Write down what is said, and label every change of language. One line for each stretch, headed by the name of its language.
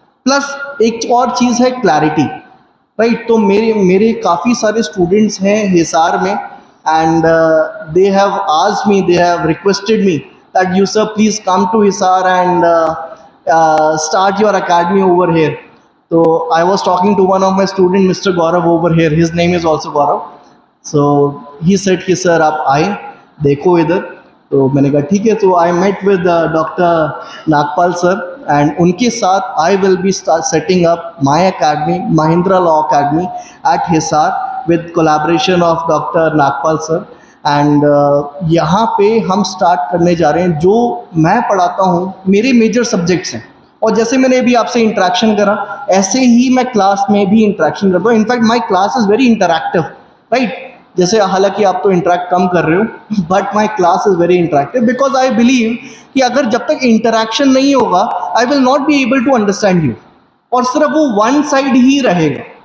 Hindi: Plus एक और चीज है क्लैरिटी, राइट। तो मेरे काफ़ी सारे स्टूडेंट्स हैं हिसार में,
English: And they have asked me, they have requested me that you sir please come to Hisar and start your academy over here. So I was talking to one of my student, Mr. Gaurav over here. His name is also Gaurav. So he said
Hindi: कि sir आप आए देखो इधर, तो मैंने कहा ठीक है।
English: तो I met with Dr. Nagpal sir, and
Hindi: उनके साथ
English: I will be setting up my academy, Mahindra Law Academy at Hisar with collaboration of Dr.
Hindi: Nagpal sir. And यहाँ पे हम स्टार्ट करने जा रहे हैं। जो मैं पढ़ाता हूँ मेरे मेजर सब्जेक्ट्स हैं, और जैसे मैंने अभी आपसे इंटरेक्शन करा ऐसे ही मैं क्लास में भी इंटरेक्शन करता हूँ।
English: In fact my class is very interactive, right.
Hindi: जैसे हालांकि आप तो इंटरेक्ट कम कर रहे हो,
English: but my class is very interactive because I believe
Hindi: कि अगर जब तक इंटरैक्शन नहीं होगा
English: I will not be able to understand you,
Hindi: और सिर्फ वो वन साइड ही रहेगा।